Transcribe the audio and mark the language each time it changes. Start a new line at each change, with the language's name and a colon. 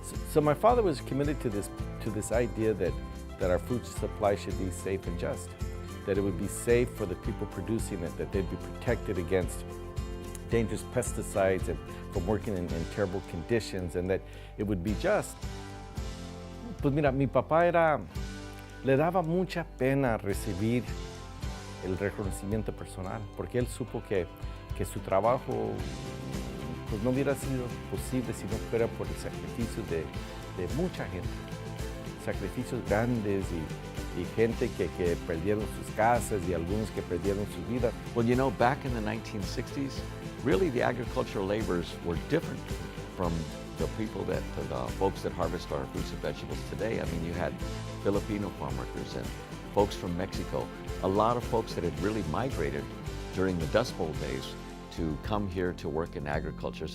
English: So my father was committed to this idea that our food supply should be safe and just, that it would be safe for the people producing it, that they'd be protected against dangerous pesticides and from working in terrible conditions, and that it would be just.
Spanish: Pues mira, mi papá le daba mucha pena recibir el reconocimiento personal, porque él supo que su trabajo pues no hubiera sido posible si no fuera por el sacrificio de mucha gente, sacrificios grandes y gente que perdieron sus casas y algunos que perdieron su vida.
English: Well, you know, back in the 1960s, really the agricultural laborers were different from the folks that harvest our fruits and vegetables today. I mean, you had Filipino farm workers and folks from Mexico, a lot of folks that had really migrated during the Dust Bowl days to come here to work in agriculture.